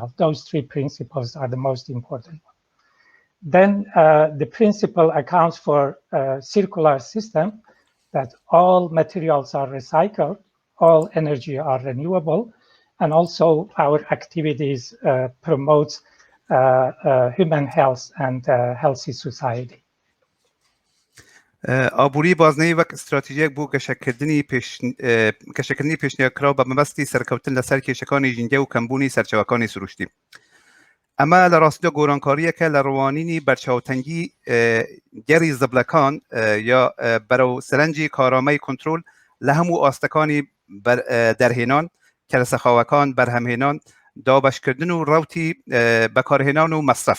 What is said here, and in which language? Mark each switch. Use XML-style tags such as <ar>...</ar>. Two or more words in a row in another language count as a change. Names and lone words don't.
<en>Those three principles are the most important. Then the principle accounts for a circular system, that all materials are recycled, all energy are renewable, and also our activities promote human health and healthy society.</en> <ckb>ئابووری بازنەیی وەک استراتیژیەک بۆ گەشەکردنی پێشنیارکراو بە مەبەستی سەرکەوتن لەسەر کێشەکانی ژینگە و کەمبوونی سەرچاوەکانی سروشتی. ئەمە لە ڕاستیدا گۆڕانکاریەکە لە ڕوانینی بەرچاوتەنگی گەری زبلەکان یا بەرەو سەرنجی کارامەی کۆنترۆل لە هەموو ئاستەکانی دەرهێنان، کەرەسەخاوەکان، بەرهەمهێنان، دابەشکردن و ڕەوتی بەکارهێنان و مەصرف.</ckb>